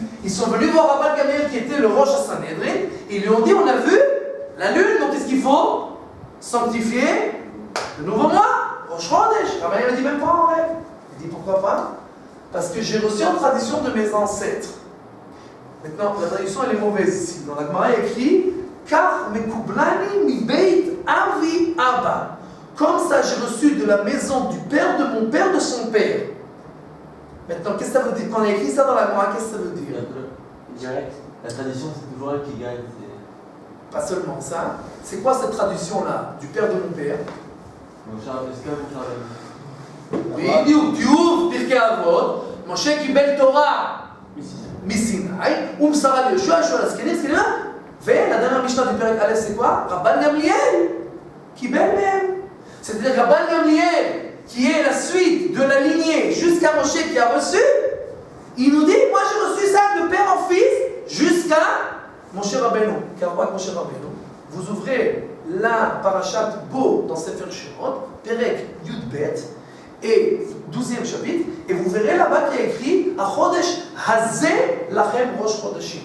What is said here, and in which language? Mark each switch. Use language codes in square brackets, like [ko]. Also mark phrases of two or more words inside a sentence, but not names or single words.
[fr] Ils sont venus voir Rabban Gamliel qui était le Rosh Sanhedrin, et ils lui ont dit, on a vu la lune, donc qu'est-ce qu'il faut? Sanctifier le nouveau mois, Rosh Chodesh. Rabban Gamliel a dit même pas en rêve. Il dit pourquoi pas? Parce que j'ai reçu en tradition de mes ancêtres. Maintenant, la traduction elle est mauvaise ici. Dans la Gemara il y a écrit Car [he] מקובלני מבית אבי אבא. [fr] Comme ça, j'ai reçu de la maison du père de mon père de son père. Maintenant, qu'est-ce que ça veut dire? Quand on a écrit ça dans la Gemara, qu'est-ce que ça veut dire? Direct. La tradition, c'est toujours elle qui gagne. Pas seulement ça. C'est quoi cette traduction-là du père de mon père? [he] בדיוק, תיוב פרקי אבות, משה קיבל תורה מסיני, הוא מסרה ליהושע, יהושע לזקנים, ולדבר המשנה בפרק א' [fr] c'est quoi? [he] רבן גמליאל קיבל מהם. [fr] C'est-à-dire Rabban Gamliel, qui est la suite de la lignée jusqu'à Moshe qui a reçu, il nous dit, moi j'ai reçu ça de père en fils jusqu'à Moshe Rabbeinu. Car quoi Moshe Rabbeinu? Vous ouvrez la parashat Bo dans Sefer Shemot, [he] פרק יב, [fr] et 12e chapitre, et vous verrez là-bas qu'il y a écrit [he] החודש הזה לכם ראש חדשים.